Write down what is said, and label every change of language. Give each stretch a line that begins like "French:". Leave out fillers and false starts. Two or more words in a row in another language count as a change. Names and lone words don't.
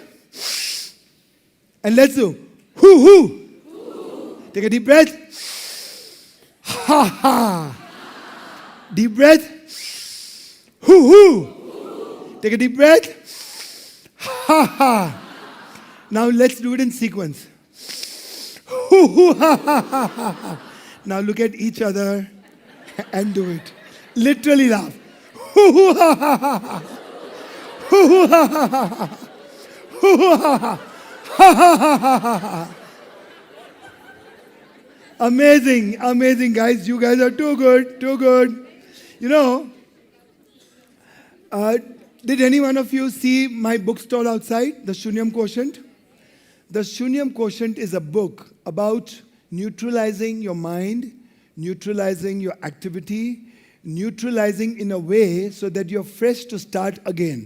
English: And let's do hoo-hoo. Take a deep breath. Ha ha. Deep breath. Hoo-hoo. Take a deep breath. Ha ha. Now let's do it in sequence. Hoo-hoo, ha ha ha ha. Now look at each other and do it. Literally laugh. Hoo-hoo, ha ha ha ha. Hoo-hoo, ha ha ha ha. Hoo-hoo, ha ha. Ha ha ha ha ha. Amazing, amazing, guys. You guys are too good, too good. You know, did any one of you see my bookstall outside, The Shunyam Quotient? The Shunyam Quotient is a book about neutralizing your mind, neutralizing your activity, neutralizing in a way so that you're fresh to start again.